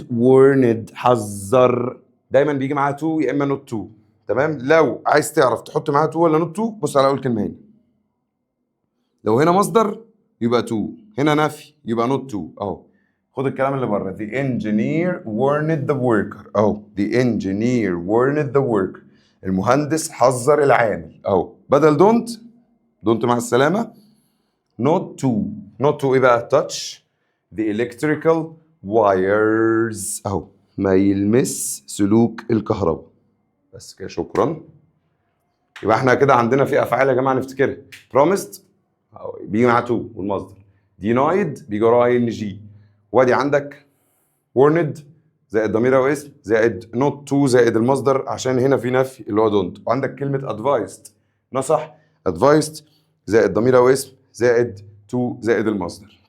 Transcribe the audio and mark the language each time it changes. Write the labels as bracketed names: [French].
[Arabic] warned حذر، دايما بيجي معاها to يا اما not to. تمام، لو عايز تعرف تحط معاها to ولا not to بص على اول كلمه هنا. لو هنا مصدر يبقى to، هنا نفي يبقى not to. اهو خد الكلام اللي بره، [English] the engineer warned the worker. اهو the engineer warned the worker، [Arabic] المهندس حذر العامل. اهو بدل don't مع السلامه، not to. ايه بقى؟ [English] touch the electrical wires. [Arabic] اهو ما يلمس سلوك الكهرباء. بس كده شكرا. يبقى احنا كده عندنا في افعال يا جماعه نفتكرها. promised بيجي معاه to والمصدر، denied بيجي وراه ing، وادي عندك warned زائد ضمير او اسم زائد not to زائد المصدر عشان هنا في نفي اللي هو don't، وعندك كلمه advised نصح، advised زائد ضمير او اسم زائد to زائد المصدر.